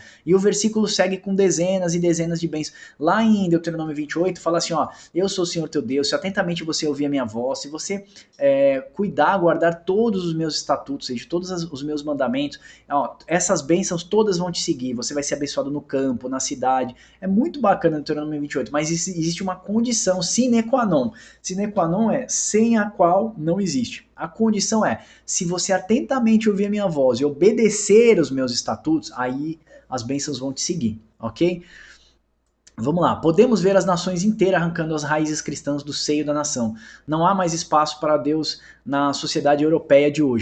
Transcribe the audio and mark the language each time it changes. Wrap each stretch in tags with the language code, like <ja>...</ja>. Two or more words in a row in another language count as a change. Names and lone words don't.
<pt>E o versículo segue com dezenas e dezenas de bênçãos. Lá em Deuteronômio 28 fala assim, ó, eu sou o Senhor teu Deus, se atentamente você ouvir a minha voz, se você cuidar, guardar todos os meus estatutos, ou seja, todos os meus mandamentos, ó, essas bênçãos todas vão te seguir, você vai ser abençoado no campo, na cidade. É muito bacana no Deuteronômio 28, mas existe uma condição</pt> <la>sine qua non. Sine qua non</la> <pt>é sem a qual não existe. A condição é, se você atentamente ouvir a minha voz e obedecer os meus estatutos, aí as bênçãos vão te seguir, ok? Vamos lá, podemos ver as nações inteiras arrancando as raízes cristãs do seio da nação. Não há mais espaço para Deus na sociedade europeia de hoje.</pt>